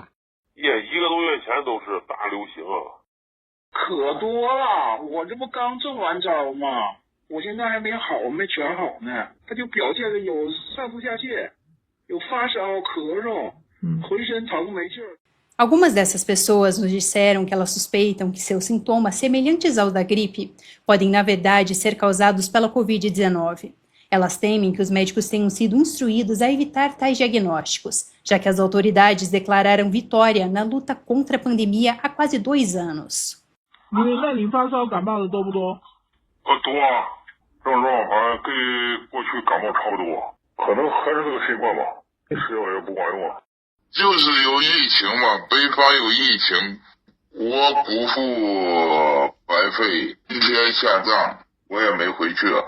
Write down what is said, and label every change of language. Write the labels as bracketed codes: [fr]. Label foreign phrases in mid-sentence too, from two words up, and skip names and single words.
[zh] 1 个多月前都是大流行啊。可多了，我这不刚中完招吗？我现在还没好，没全好呢。他就表现的有上吐下泻，有发烧、咳嗽，浑身疼没劲儿。 [pt] Algumas dessas pessoas nos disseram que elas suspeitam que seus sintomas, semelhantes aos da gripe, podem, na verdade, ser causados pela Covid-19. Elas temem que os médicos tenham sido instruídos a evitar tais diagnósticos, já que as autoridades declararam vitória na luta contra a pandemia há quase 2 anos. [zh] 那你发烧感冒的多不多？多啊，症状好像跟过去感冒差不多，可能还是这个新冠吧，吃药也不管用啊。就是有疫情嘛，北方有疫情，我姑父白肺，今天下葬，我也没回去了。